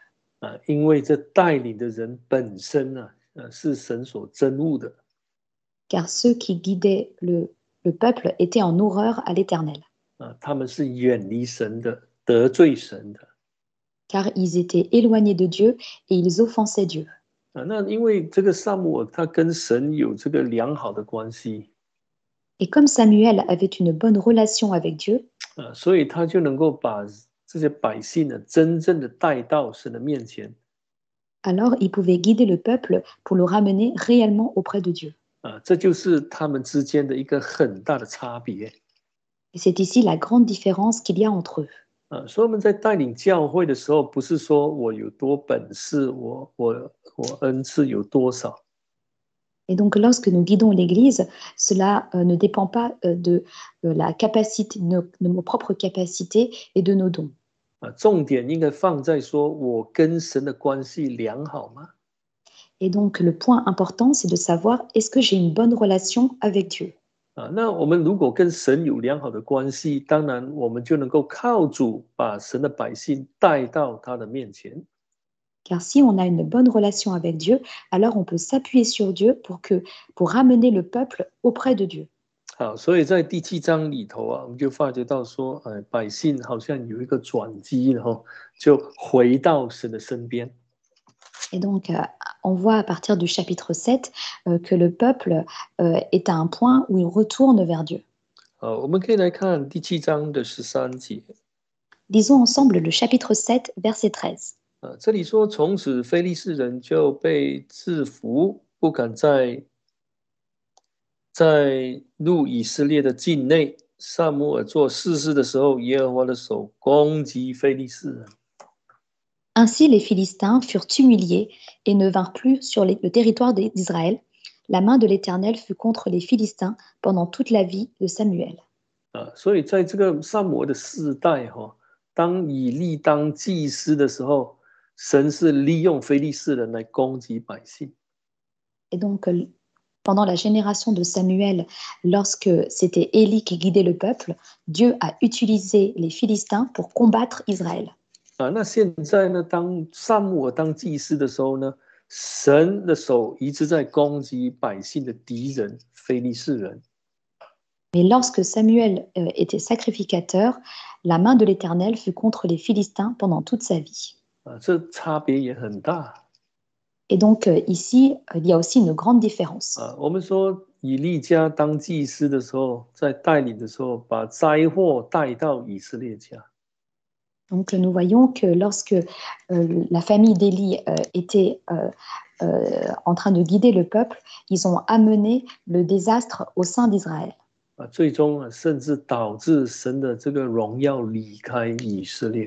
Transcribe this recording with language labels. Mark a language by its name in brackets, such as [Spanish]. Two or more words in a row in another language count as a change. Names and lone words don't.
[Chinese] 因为这带领的人本身是神所憎恶的。 [French] Car ceux qui guidaient le peuple étaient en horreur à l'Éternel. [Chinese] 他们是远离神的， 得罪神的。 [French] car ils étaient éloignés de Dieu et ils offensaient Dieu. [Chinese] 那因为这个撒母耳他跟神有这个良好的关系， [French] Et comme Samuel avait une bonne relation avec Dieu, [Chinese] 所以他就能够把这些百姓呢真正的带到神的面前。 [French] alors il pouvait guider le peuple pour le ramener réellement auprès de Dieu. [Chinese] 这就是他们之间的一个很大的差别。 [French] Et c'est ici la grande différence qu'il y a entre eux. [Chinese] 所以我们在带领教会的时候，不是说我有多本事，我恩赐有多少， [French] Et donc lorsque nous guidons l'Église, cela ne dépend pas de la capacité, de nos propres capacités et de nos dons. [Chinese] 重点应该放在说我跟神的关系良好吗？ [French] Et donc le point important, c'est de savoir est-ce que j'ai une bonne relation avec Dieu. [Chinese] 那我们如果跟神有良好的关系，当然我们就能够靠主把神的百姓带到他的面前。 [French] Car si on a une bonne relation avec Dieu, alors on peut s'appuyer sur Dieu pour ramener le peuple auprès de Dieu. [Chinese] 好，所以在第7章里头我们就发觉到说，百姓好像有一个转机，然后就回到神的身边。 [French] Et donc, on voit à partir du chapitre 7 que le peuple est à un point où il retourne vers Dieu. [Chinese] 我们可以来看第7章的13节。 [French] Lisons ensemble le chapitre 7, verset 13. [Chinese] 这里说，从此非利士人就被制服，不敢再入以色列的境内。撒母耳做士师的时候，耶和华的手攻击非利士人。 [French] Ainsi, les Philistins furent humiliés et ne vinrent plus sur le territoire d'Israël. La main de l'Éternel fut contre les Philistins pendant toute la vie de Samuel. [Chinese] 所以在这个撒母耳的世代，当以利当祭司的时候，神是利用非利士人来攻击百姓。 [French] Et donc, pendant la génération de Samuel, lorsque c'était Élie qui guidait le peuple, Dieu a utilisé les Philistins pour combattre Israël. [Chinese] 那现在呢，当撒母耳当祭司的时候呢，神的手一直在攻击百姓的敌人非利士人。 [French] Mais lorsque Samuel était sacrificateur, la main de l'Éternel fut contre les Philistins pendant toute sa vie. [Chinese] 这差别也很大。 [French] Et donc ici, il y a aussi une grande différence. [Chinese] 我们说以利家当祭司的时候，在带领的时候，把灾祸带到以色列家。 [French] Donc nous voyons que lorsque la famille d'Élie était en train de guider le peuple, ils ont amené le désastre au sein d'Israël. [Chinese] 最终甚至导致神的这个荣耀离开以色列。